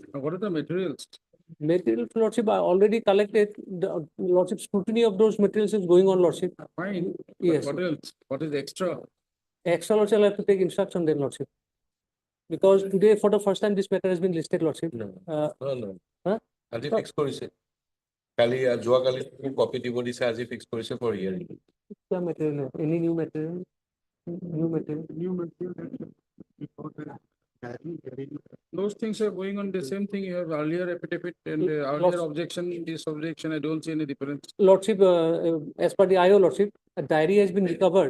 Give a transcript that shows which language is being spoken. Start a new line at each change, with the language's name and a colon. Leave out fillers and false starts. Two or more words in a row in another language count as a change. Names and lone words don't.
English: Now, what are the materials? Materials, Lordship, I already collected, the Lordship scrutiny of those materials is going on, Lordship. Fine. But Yes. what else? What is extra? Extra, Lordship, I'll have to take instruction then, Lordship. Because today, for the first time, this matter has been listed, Lordship. No, Uh, no. huh?
Assamese: আজি ফিক্স কৰিছে কালি যোৱাকালি কপি দিব দিছে আজি ফিক্স কৰিছে
English: for hearing
Hindi: क्या material है?
English: Any new material? New material? New material. Those things are going on the same thing. You have earlier affidavit and earlier objection, this objection, I don't see any difference. Lordship, as per the IO, Lordship, a diary has been recovered.